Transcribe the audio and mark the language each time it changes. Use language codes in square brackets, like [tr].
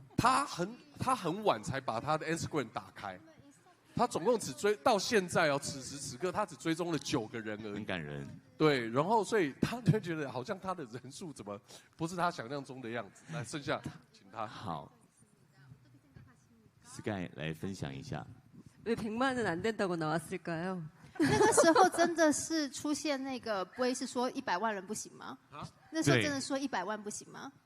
[zh] 他很晚才把他的 Instagram 打开，他总共只到现在哦，此时此刻他只追踪了9个人而已，很感人。对，然后所以他就觉得好像他的人数怎么不是他想象中的样子，来剩下请他好。Sky 来分享一下。 [ko] 왜 100만은 안 된다고 나왔을까요? [zh] 那个时候真的是出现那个杯是说100万人不行吗？那时候真的说100万不行吗？